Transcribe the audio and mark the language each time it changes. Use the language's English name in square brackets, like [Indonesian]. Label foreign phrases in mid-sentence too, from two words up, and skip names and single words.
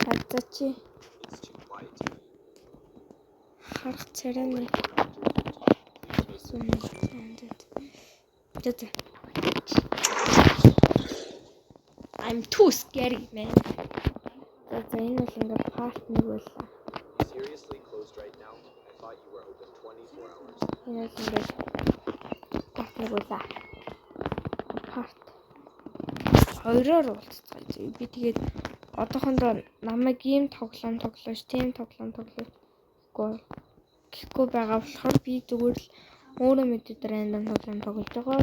[Mongolian] За чи [English] It's too quiet. [Mongolian] харах царай нэг сонирхолтой. За. [English] I'm too scary man. [Mongolian] За энэ бол ингээ part нэг байлаа. [English] Seriously closed right now? I thought you were open 24 hours. [Mongolian] Энэ бол ингээ part нэг байлаа. Part 2-оор уулзцгаая. Би тэгээд одоохондоо намайг ийм тоглоом тоглооч, тийм тоглоом тоглооч гэхгүй байгаа болохоор би зүгээр л өөрөө мэдээд рандом тоглоом тоглож байгаа.